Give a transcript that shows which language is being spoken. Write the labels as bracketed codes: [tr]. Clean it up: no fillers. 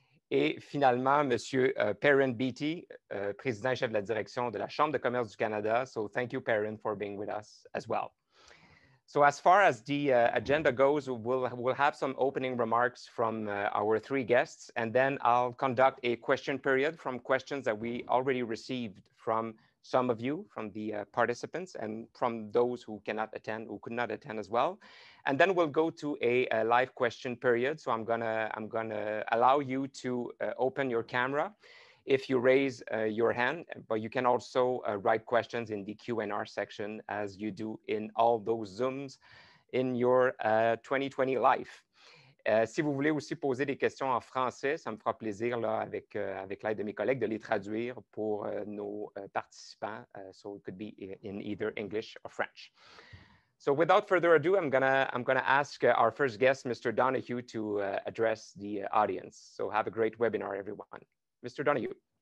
[fr] Et finalement, Monsieur Perrin Beatty, Président et chef de la direction de la Chambre de commerce du Canada. [en] So thank you, Perrin, for being with us as well. So as far as the agenda goes, we'll have some opening remarks from our three guests, and then I'll conduct a question period from questions that we already received from some of you, from the participants, and from those who cannot attend, who could not attend as well. And then we'll go to a live question period. So I'm gonna allow you to open your camera if you raise your hand, but you can also write questions in the Q&R section as you do in all those Zooms in your 2020 life. [fr] Si vous voulez aussi poser des questions en français, ça me fera plaisir là, avec l'aide de mes collègues de les traduire pour nos participants. [en] So it could be in either English or French. So without further ado, I'm gonna ask our first guest, Mr. Donahue, to address the audience. So have a great webinar, everyone. Mr. Donahue.